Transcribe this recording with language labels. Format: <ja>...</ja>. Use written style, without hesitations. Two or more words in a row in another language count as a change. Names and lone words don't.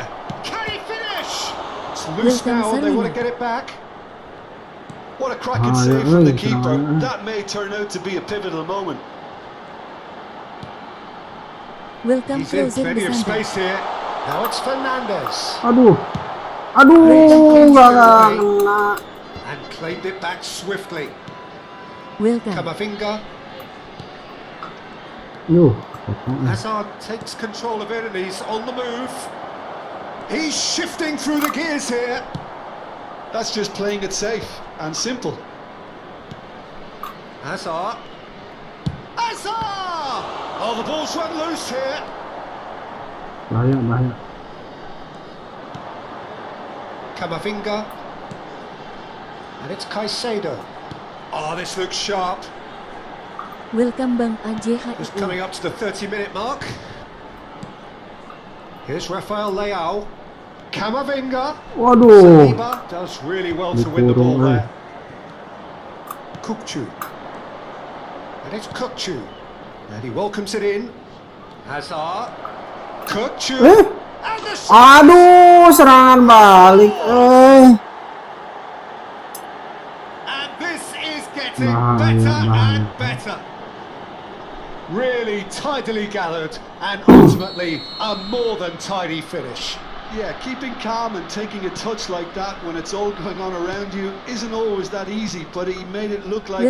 <en>Can he finish? It's loose Welcome, now and they want to Salina. get it back. What a cracking Ah, save yeah, from the right, keeper. yeah. That may turn out to be a pivotal moment. Welcome He's in Frozen plenty of Besantai. space here. Now it's Fernandez.</en> <id>Aduh, nggak kena.</id> <en>And claimed it back swiftly. Welcome. Kamavinga. Yuh. Hazard takes control of it and he's on the move. He's shifting through the gears here. That's just playing it safe and simple. Hazard. Hazard! Oh, the ball's run loose here. Bahaya. Kamavinga. And it's Caicedo. Oh, this looks sharp. Welcome Bang Just AJHI. coming up to the 30-minute mark. Here's Rafael Leao. Kamavinga. Waduh. Saliba does really well to win the ball Dikurung, there. Kupchu. And it's Kupchu. And he welcomes it in. Hazard. Kupchu. And the</en> <id>Aduh, serangan balik.</id> <en>And this is getting Bahaya, better bahaya. and better. Really tidily gathered and ultimately a more than tidy finish. Yeah, keeping calm and taking a touch like that when it's all going on around you isn't always that easy, but he made it look like</en>